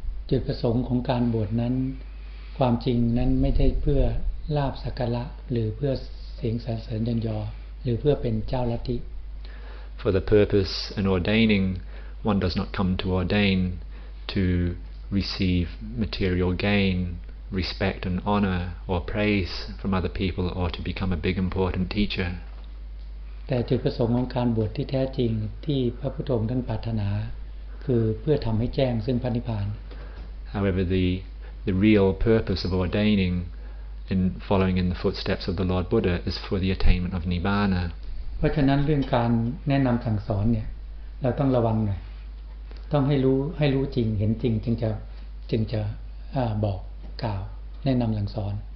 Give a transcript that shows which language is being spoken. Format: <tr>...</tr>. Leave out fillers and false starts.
<th>จุดประสงค์ของการบวชนั้นความจริงนั้นไม่ได้เพื่อลาภสักการะหรือเพื่อเสียงสรรเสริญเยินยอหรือเพื่อเป็นเจ้าลัทธิ</th> <en>For the purpose in ordaining, one does not come to ordain to receive material gain, respect and honor or praise from other people, or to become a big important teacher.</en> <th>แต่จุดประสงค์ของการบวชที่แท้จริงที่พระพุทธองค์ท่านปรารถนาคือเพื่อทำให้แจ้งซึ่งพระนิพพาน</th> <en>However, the real purpose of ordaining in following in the footsteps of the Lord Buddha is for the attainment of Nibbana.</en> <th>เพราะฉะนั้นเรื่องการแนะนำสั่งสอนเนี่ยเราต้องระวังหน่อยต้องให้รู้จริงเห็นจริงจึงจะบอกกล่าวแนะนำสั่งสอน</th>